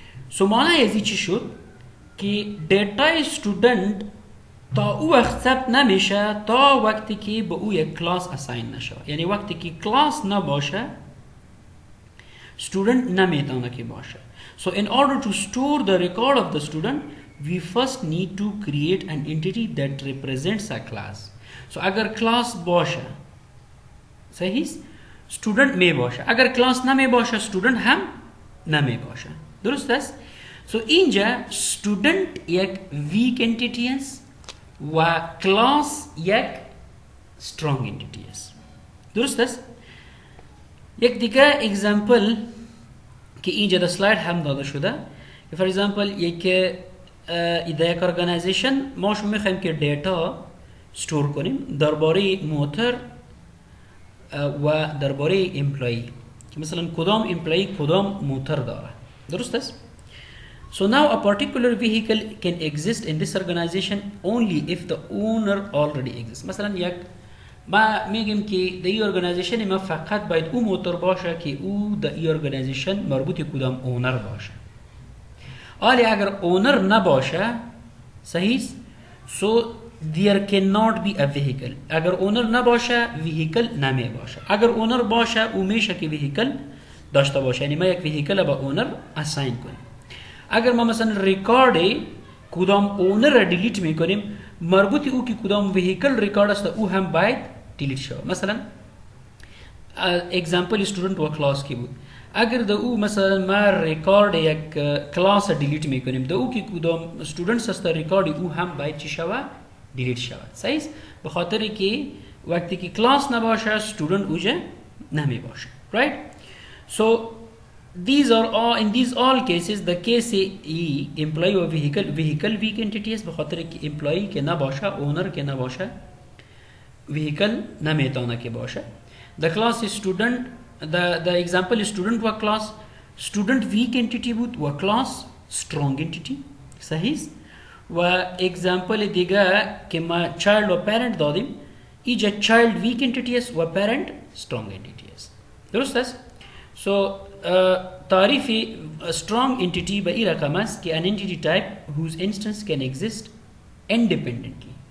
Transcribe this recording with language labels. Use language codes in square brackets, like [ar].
[fa] سو معنی ازی چی شد که دیتا student تا او وقت ثبت نمیشه تا وقتی که به او یک کلاس اساین نشود. یعنی وقتی که کلاس نباشه student نمیتونه که باشه. [en] So in order to store the record of the student we first need to create an entity that represents a class. [fa] So اگر کلاس باشه صحیح student می باشه، اگر کلاس نمی باشه student هم نمی باشه. درست است؟ so اینجا student یک weak entity است و کلاس یک strong entity است. درست است؟ یک دیگه اگزامپل که اینجا در سلاید هم داده شده که فور ایگزامپل یک یک ارگانیزیشن ما شما میخوایم که دیتا استور کنیم درباره موتور و درباره امپلوی که مثلا کدام امپلوی کدام موتور داره. درست است؟ [en] So now a particular vehicle can exist in this organization only if the owner already exists. [fa] مثلا یک ما میگیم که در این ارگانیزیشن ما فقط باید او موتور باشه که او در این ارگانیزیشن مربوط کدام اونر باشه. حالی اگر اونر نباشه صحیح [en] so there cannot be a vehicle. [fa] اگر اونر نباشه ویهیکل نمی باشه. اگر اونر باشه او میشه که ویهیکل داشته باشه. یعنی ما یک ویهیکل با اونر اساین کنیم. اگر ما مثلا ریکارد کدام اونر را دیلیت میکنیم مربوط او که کدام ویهیکل ریکارد است او هم باید دیلیت شوه. مثلا اگزامپل استودنت و کلاس کی بود، اگر د او مثلا ما ریکارد یک کلاس دیلیت میکنیم، د او که کدام استودنتس هست ریکارد او هم باید چی شوه؟ دیلیت شوه. صحیح؟ به خاطر که وقتی که کلاس نباشه استودنت اوجه نمی باشه. [en] Right? So these are all, in these all cases the case employee و vehicle weak entity [fa] است، به خاطر که employee که نباشه، اونر که نباشه، vehicle نمیتونه که باشه. [en] The class is student, the example is student [fa] و class. [en] student weak entity [fa] بود و [en] class strong entity. [fa] صحیح؟ و example دیگه که ما child و parent دادیم، ایجا child weak entity است و parent strong entity است. درست است؟ [en] So [fa] تعریف strong entity به این رقم است که [en] an entity type whose instance can exist independently.